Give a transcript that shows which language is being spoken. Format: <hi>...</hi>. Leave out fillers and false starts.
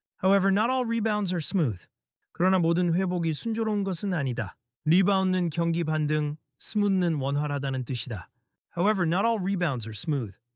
<en>However, not all rebounds are smooth.</en> <ko>그러나 모든 회복이 순조로운 것은 아니다. 리바운드는 경기 반등, smooth는 원활하다는 뜻이다.</ko> <en>However, not all rebounds are smooth.</en>